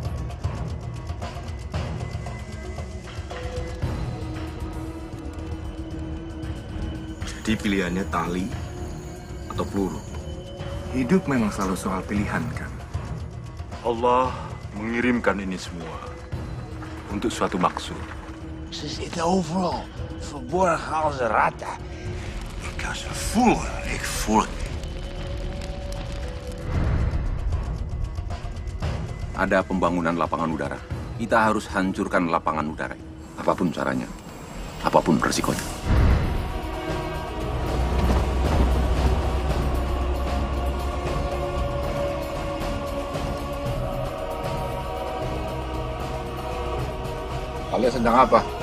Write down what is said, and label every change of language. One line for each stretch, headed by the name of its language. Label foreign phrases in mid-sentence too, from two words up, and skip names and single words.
Indonesian: Jadi pilihannya tali atau peluru. Hidup memang selalu soal pilihan, kan? Allah mengirimkan ini semua untuk suatu maksud.
Dutch: Ze zitten overal. Verborgen halen ze ratten. Ik kan ze voelen. Ik voel het.
Indonesian: Ada pembangunan lapangan udara. Kita harus hancurkan lapangan udara. Apapun caranya, apapun resikonya. Kalian sedang apa?